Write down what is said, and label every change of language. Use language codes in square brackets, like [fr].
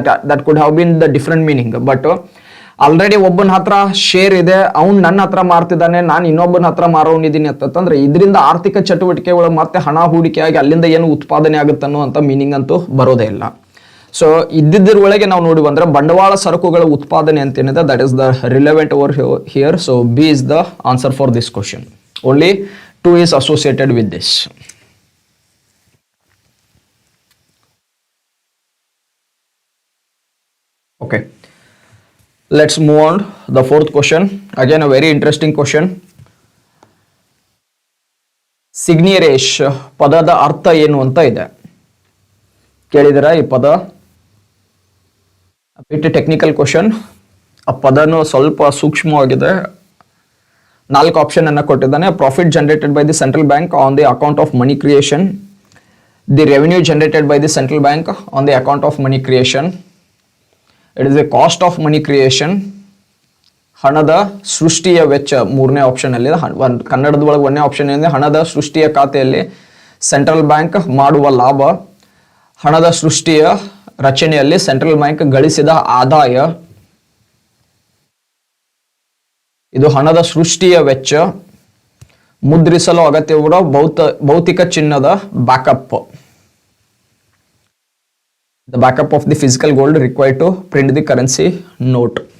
[en] That could have been the different meaning. [kn] But already ಒಬ್ಬನ ಹತ್ರ share ಇದೆ, ಅವ್ನು ನನ್ನ ಹತ್ರ ಮಾರ್ತಿದ್ದಾನೆ, ನಾನು ಇನ್ನೊಬ್ಬನ ಹತ್ರ ಮಾರೋನಿದ್ದೀನಿ ಅಂತಂದ್ರೆ ಇದರಿಂದ ಆರ್ಥಿಕ ಚಟುವಟಿಕೆಗಳು ಮತ್ತೆ ಹಣ ಹೂಡಿಕೆಯಾಗಿ ಅಲ್ಲಿಂದ ಏನು ಉತ್ಪಾದನೆ ಆಗುತ್ತೆ ಅನ್ನೋ ಮೀನಿಂಗ್ ಅಂತೂ ಬರೋದೇ ಇಲ್ಲ. ಸೊ ಇದ್ದಿದ್ರ ಒಳಗೆ ನಾವು ನೋಡಿ ಬಂದ್ರೆ ಬಂಡವಾಳ ಸರಕುಗಳ ಉತ್ಪಾದನೆ ಅಂತ ಏನಿದೆ [en] That is the relevant over here. So B is the answer for this question. Only 2 is associated with this. Okay, let's move on the fourth question. Again a very interesting question. [kn] ಸಿಗ್ನಿಯರೇಶ್ ಪದದ ಅರ್ಥ ಏನು ಅಂತ ಇದೆ, ಕೇಳಿದಿರಾ ಈ ಪದ? [en] Bit technical question. [kn] ಆ ಪದನು ಸ್ವಲ್ಪ ಸೂಕ್ಷ್ಮವಾಗಿದೆ. 4 option ಅನ್ನ ಕೊಟ್ಟಿದ್ದಾನೆ. [en] Profit generated by the central bank on the account of money creation, the revenue generated by the central bank on the account of money creation. It is the cost of money creation. [kn] ಹಣದ ಸೃಷ್ಟಿಯ ವೆಚ್ಚ ಮೂರನೇ option ಅಲ್ಲಿ ಕನ್ನಡದ ಒಳಗೆ ಒಂದನೇ option ಏನಿದೆ ಹಣದ ಸೃಷ್ಟಿಯ ಖಾತೆಯಲ್ಲಿ ಸೆಂಟ್ರಲ್ ಬ್ಯಾಂಕ್ ಮಾಡುವ ಲಾಭ, ಹಣದ ಸೃಷ್ಟಿಯ ರಚನೆಯಲ್ಲಿ ಸೆಂಟ್ರಲ್ ಬ್ಯಾಂಕ್ ಗಳಿಸಿದ ಆದಾಯ, ಇದು ಹಣದ ಸೃಷ್ಟಿಯ ವೆಚ್ಚ, ಮುದ್ರಿಸಲು ಅಗತ್ಯವಿರುವ ಭೌತಿಕ ಚಿನ್ನದ backup, [en] the backup of the physical gold required to print the currency note.